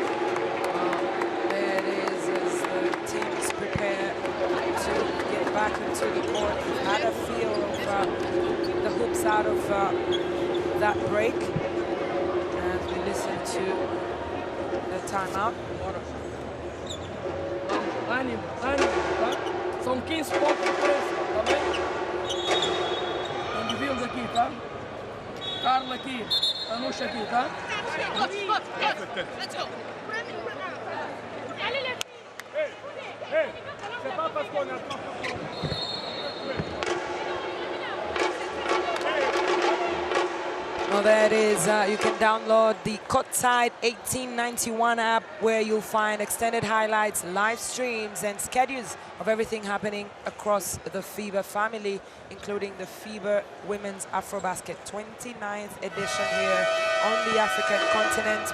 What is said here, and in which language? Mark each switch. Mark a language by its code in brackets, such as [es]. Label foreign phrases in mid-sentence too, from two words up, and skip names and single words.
[en] There it is as the teams prepare to get back into the court. We've had a feel of the hoops out of that break as we listen to the timeout. [pt] Ânimo, tá? São 15 pontos de diferença, tá bem? Então dividimos aqui, tá? Carla aqui, Anuxa aqui, tá? [fr] C'est pas parce qu'on a [en] Well, there it is. You can download the Courtside 1891 app where you'll find extended highlights, live streams, and schedules of everything happening across the FIBA family, including the FIBA Women's AfroBasket 29th edition here on the African continent.